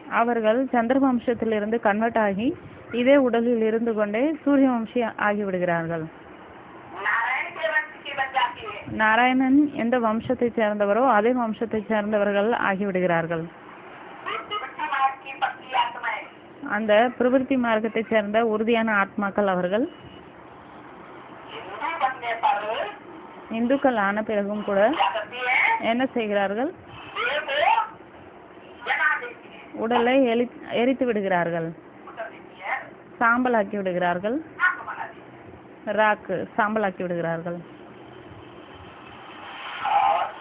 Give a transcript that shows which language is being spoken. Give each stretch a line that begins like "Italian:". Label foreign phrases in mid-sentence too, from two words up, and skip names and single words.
Tamil: அவர்கள் சந்திரவம்சத்திலிருந்து கன்வெர்ட் ஆகி இதே உடலில் இருந்து கொண்டே சூரியவம்சி ஆகிவிடுகிறார்கள்.
Hindi: नारायण के वंश की बन जाती है।
Tamil: நாராயணன் எந்த வம்சத்தை சேர்ந்தவரோ அதே வம்சத்தை சேர்ந்தவர்கள் ஆகிவிடுகிறார்கள்.
Hindi: ये प्रवृत्ति मार्ग की पक्की आत्माएं
Tamil: அந்த பிரவிற்த்தி மார்க்கத்தை சேர்ந்த உறுதியான ஆத்மாக்கள் அவர்கள்
Hindi: हिंदू बनने पर
Tamil: இந்துக்கள் ஆன பிறகும் கூட
Hindi: क्या करती है?
Tamil: என்ன செய்கிறார்கள்?
Hindi: देह को जला देती है,
Tamil: உடலை எரித்து விடுகிறார்கள்,
Hindi: उतर देती है,
Tamil: சாம்பலாக்கி விடுகிறார்கள்,
Hindi: आग बना देती है।
Tamil: ராக்கு சாம்பலாக்கி விடுகிறார்கள்.
Hindi: और